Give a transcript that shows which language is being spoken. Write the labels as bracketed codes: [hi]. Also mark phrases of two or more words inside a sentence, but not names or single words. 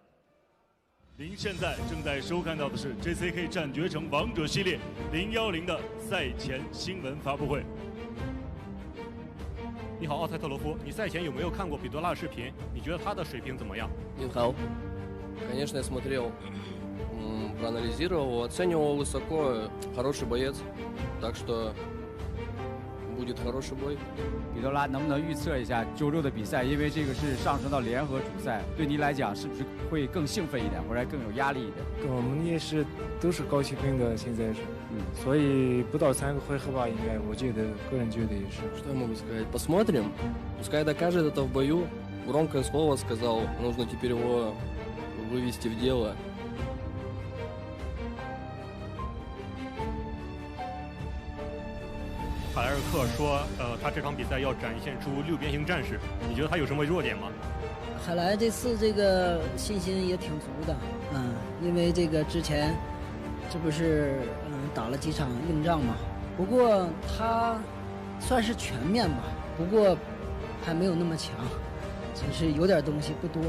[zh] 您现在正在收看到的是 JCK 战绝城王者系列010的赛前新闻发布会。你好，奥塞特罗夫，你赛前有没有看过比多拉的视频？你觉得他的水平怎么样？ [ru] Yeerhali, конечно, я смотрел, проанализировал, оценивал высоко, хороший боец, так что будет хороший bой。 [zh] 比多拉能不能预测一下周六的比赛？因为这个是上升到联合主赛，对你来讲是不是会更兴奋一点，或者更有压力一点？我们也是都是高气氛的，现在是，所以不到3个回合吧，应该我觉得个人觉得也是。 [ru] Что я могу сказать? Посмотрим. Пускай докажет это в бою. Громкое слово сказал, нужно теперь его вывести в дело. [zh] 海莱尔克说，他这场比赛要展现出6边形战士，你觉得他有什么弱点吗？海莱这次这个信心也挺足的，因为这个之前这不是打了几场硬仗嘛，不过他算是全面吧，不过还没有那么强， 只是有点东西不多。